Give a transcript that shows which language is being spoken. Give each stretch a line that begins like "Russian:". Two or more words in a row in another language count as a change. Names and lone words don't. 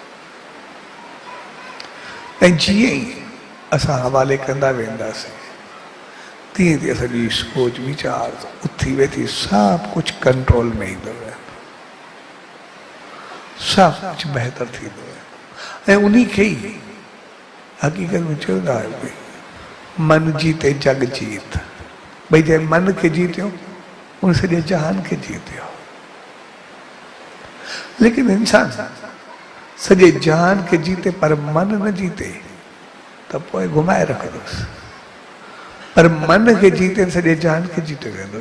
Sindhi: ऐं जीअं ई असां हवाले कंदा वेंदासीं तीअं तीअं असांजी सोच वीचार उथी वेठी सभु कुझु कंट्रोल में ईंदो वेंदो, सभु कुझु बहितर थींदो वेंदो। ऐं उन्ही खे ई हक़ीक़त में चवंदा आहियो भई
Hindi: मन जीते जग जीत,
Sindhi: भई जंहिं मन खे जीतियो उन सॼे जहान खे जीतियो। लेकिन इंसान सॼे जहान खे जीते पर मन न जीते त पोइ घुमाए रखंदुसि। पर मन खे जीते सॼे जहान खे जीते वेंदो।